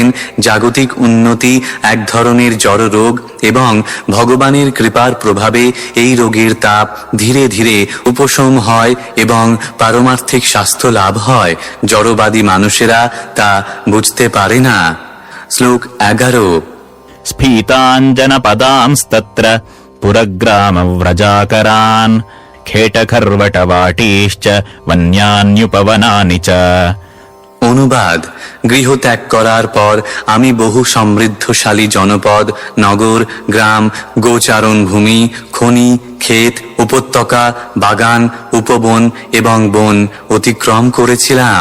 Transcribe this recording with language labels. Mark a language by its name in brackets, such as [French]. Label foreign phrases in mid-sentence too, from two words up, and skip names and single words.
[Bangla] জাগতিক উন্নতি এক ধরনের জড় রোগ এবং ভগবানের কৃপার প্রভাবে এই রোগের তাপ ধীরে ধীরে উপশম হয় এবং পারমার্থিক স্বাস্থ্য লাভ হয়। জড়বাদী মানুষেরা তা বুঝতে পারে না। শ্লোক 11। [Sanskrit] स्फीताञ्जनपदांस्तत्र पुरग्रामव्रजाकरान् खेटखर्वटवाटीश्च वन्यान्युपवनानि च। [Bangla] অনুবাদ: গৃহত্যাগ করার পর আমি বহু সমৃদ্ধশালী জনপদ, নগর, গ্রাম, গোচারণ ভূমি, খনি, ক্ষেত, উপত্যকা, বাগান, উপবন এবং বন অতিক্রম করেছিলাম।